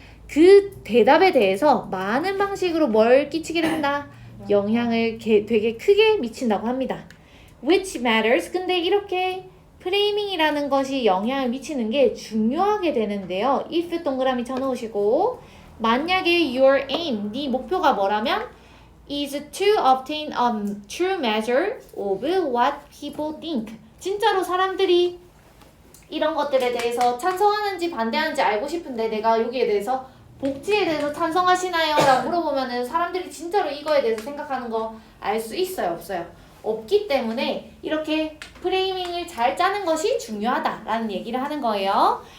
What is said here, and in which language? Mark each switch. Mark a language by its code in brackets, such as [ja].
[ko] 그 대답에 대해서 많은 방식으로 뭘 끼치게 된다? 영향을 되게 크게 미친다고 합니다. [en] Which matters. [ko] 근데 이렇게 프레이밍이라는 것이 영향을 미치는 게 중요하게 되는데요. [en] if [ko] 동그라미 쳐놓으시고 만약에 [en] your aim, [ko] 네 목표가 뭐라면 [en] is to obtain a true measure of what people think. [ko] 진짜로 사람들이 이런 것들에 대해서 찬성하는지 반대하는지 알고 싶은데 내가 여기에 대해서 복지에 대해서 찬성하시나요? 라고 물어보면은 사람들이 진짜로 이거에 대해서 생각하는 거 알 수 있어요? 없어요? 없기 때문에 이렇게 프레이밍을 잘 짜는 것이 중요하다라는 얘기를 하는 거예요.